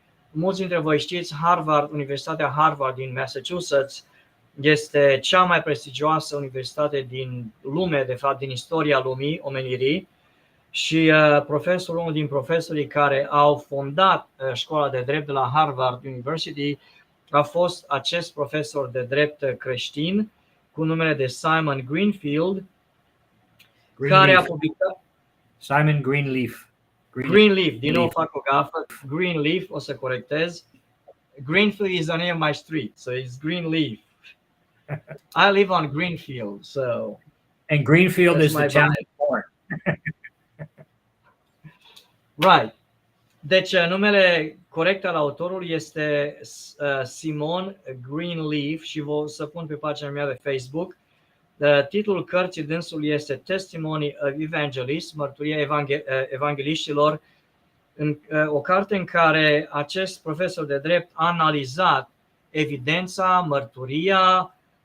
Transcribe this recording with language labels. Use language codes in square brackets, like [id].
[ro] Mulți dintre voi știți, Universitatea Harvard din Massachusetts este cea mai prestigioasă universitate din lume, de fapt din istoria lumii, omenirii, și unul din profesorii care au fondat școala de drept de la Harvard University a fost acest profesor de drept creștin cu numele de Simon Greenfield, care a publicat Simon Greenleaf. Greenleaf, din nou fac o gafă, Greenleaf, o să corectez. [en] Greenfield is the name of my street, so it's Greenleaf. I live on Greenfield, so. And Greenfield is the town born. Right. [ro] Deci numele corect al autorului este Simon Greenleaf și vă să pun pe pagina mea de Facebook. Titlul cărții dânsului este Testimony of Evangelists, Mărturia Evangeliștilor, o carte în care acest profesor de drept a analizat evidența, mărturia,